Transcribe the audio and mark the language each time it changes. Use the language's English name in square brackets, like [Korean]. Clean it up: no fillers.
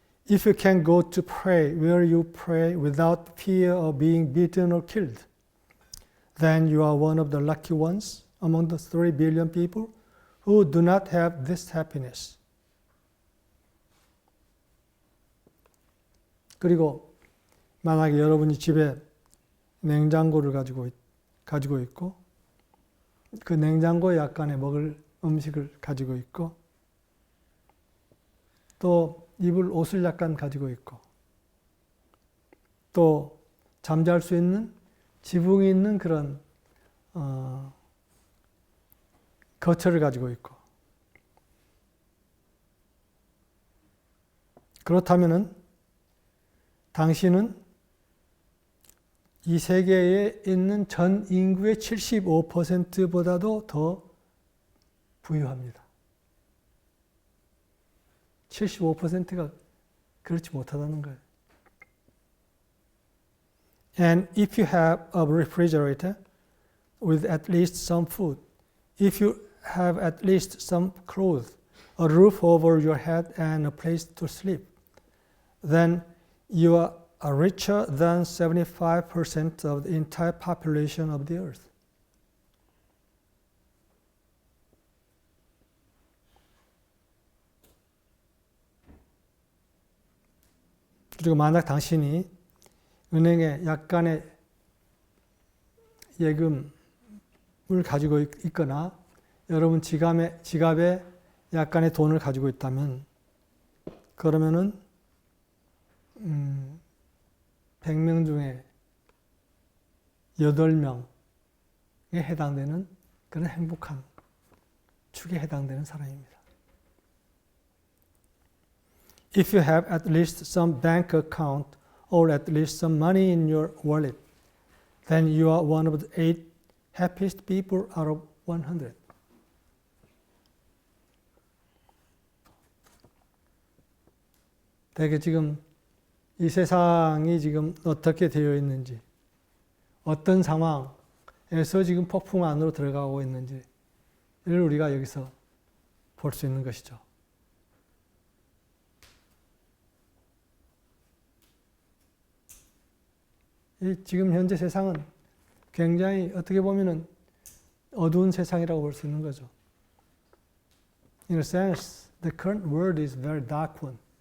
[English] If you can go to pray where you pray without fear of being beaten or killed, then you are one of the lucky ones among the 3 billion people who do not have this happiness. [Korean] 그리고 만약에 여러분이 집에 냉장고를 가지고 있고 그 냉장고에 약간의 먹을 음식을 가지고 있고 또 입을 옷을 약간 가지고 있고 또 잠잘 수 있는 지붕이 있는 그런 거처를 가지고 있고 그렇다면은 당신은 이 세계에 있는 전 인구의 75%보다도 더 부유합니다. 75%가 그렇지 못하다는 거예요. [English] And if you have a refrigerator with at least some food, if you have at least some clothes, a roof over your head and a place to sleep, then you are richer than 75% of the entire population of the earth. [Korean] 그리고 만약 당신이 은행에 약간의 예금을 가지고 있거나 여러분 지갑에 약간의 돈을 가지고 있다면 그러면은 100명 중에 8명에 해당되는 그런 행복한 축에 해당되는 사람입니다. [English] If you have at least some bank account or at least some money in your wallet, then you are one of the 8 happiest people out of 100. [Korean] 되게 지금 이 세상이 지금 어떻게 되어 있는지, 어떤 상황에서 지금 폭풍 안으로 들어가고 있는지를 우리가 여기서 볼 수 있는 것이죠. 지금 현재 세상은 굉장히 어떻게 보면은 어두운 세상이라고 볼 수 있는 거죠. [English] In a sense, the current world is a very dark one.